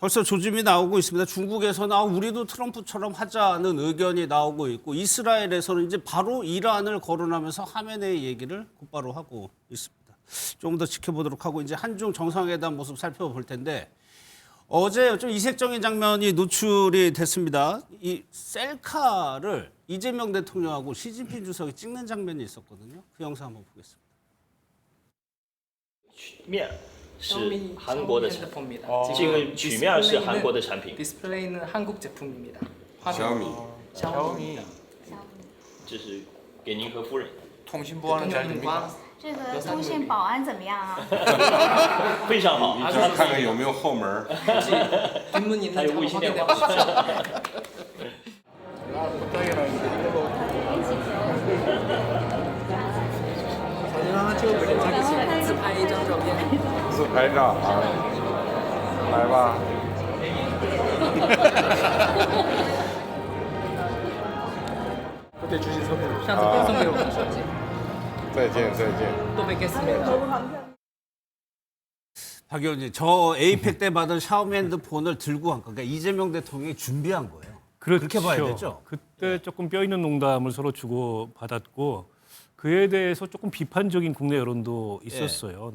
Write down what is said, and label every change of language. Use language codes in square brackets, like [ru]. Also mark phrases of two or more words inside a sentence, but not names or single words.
[ko] 벌써 조짐이 나오고 있습니다. 중국에서는 우리도 트럼프처럼 하자는 의견이 나오고 있고 이스라엘에서는 이제 바로 이란을 거론하면서 하메네이 얘기를 곧바로 하고 있습니다. 조금 더 지켜보도록 하고 이제 한중 정상회담 모습 살펴볼 텐데 어제 좀 이색적인 장면이 노출이 됐습니다. 이 셀카를 이재명 대통령하고 시진핑 주석이 찍는 장면이 있었거든요. 그 영상 한번 보겠습니다. [zh] 面是韩国的产品，这个曲面是韩国的产品。 [ko] 디스플레이는 한국 제품입니다. 샤오미， [zh] 这是给您和夫人。 [ko] 통신보안은 잘 됩니까? [zh] 这个通信保安怎么样啊？非常好。看看有没有后门。 [ko] 뒷문 있는 차 확인해 보십시오. 사진 하나 찍어드리면 되겠습니다. [zh] 自拍一张照片。自拍照啊，来吧。 [ko] 그때 주신 선물. [zh] 上次赠送给我的手机。 再见，再见。 [ko] 또 뵙겠습니다. 박 의원님, 저 에이펙 때 받은 샤오미 핸드폰을 들고 간 거, 그러니까 이재명 대통령이 준비한 거예요. 그렇게 봐야 되죠. 그때 조금 뼈 있는 농담을 서로 주고 받았고 그에 대해서 조금 비판적인 국내 여론도 있었어요.